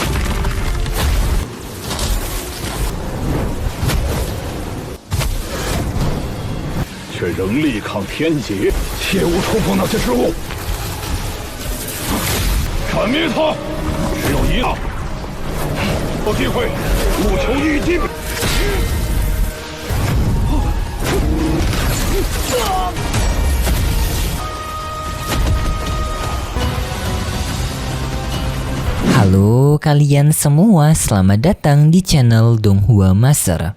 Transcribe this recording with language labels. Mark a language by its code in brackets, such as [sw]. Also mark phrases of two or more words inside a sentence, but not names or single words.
[zh] 却仍力抗天劫，切勿触碰那些之物。斩灭他！只有一个，有机会，务求一击。 [id] Halo kalian semua, selamat datang di channel Donghua Master.